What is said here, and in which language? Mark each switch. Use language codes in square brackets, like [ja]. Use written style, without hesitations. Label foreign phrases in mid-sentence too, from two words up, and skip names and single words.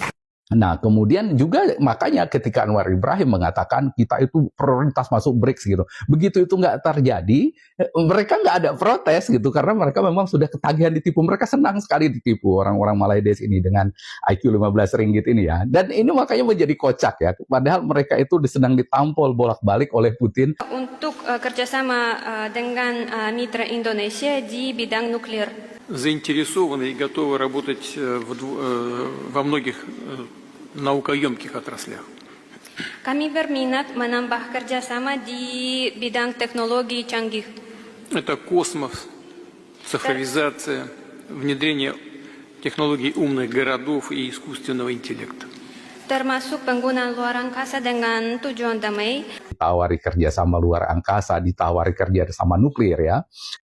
[id] Nah, kemudian juga makanya ketika Anwar Ibrahim mengatakan kita itu prioritas masuk BRICS gitu, begitu itu nggak terjadi, mereka nggak ada protes gitu, karena mereka memang sudah ketagihan ditipu. Mereka senang sekali ditipu orang-orang Malaidesh ini dengan IQ 15 ringgit ini ya. Dan ini makanya menjadi kocak ya, padahal mereka itu sedang ditampol bolak-balik oleh Putin. Untuk kerjasama dengan mitra Indonesia di bidang nuklir. [ru] Заинтересованы и готовы работать во многих наукоемких отраслях. [id] Kami berminat menambah kerjasama di bidang teknologi canggih. [ru] Это космос, цифровизация, внедрение технологий умных городов и искусственного интеллекта. [id] Termasuk penggunaan luar angkasa dengan tujuan damai. Ditawari kerjasama luar angkasa, ditawari kerjasama nuklir ya.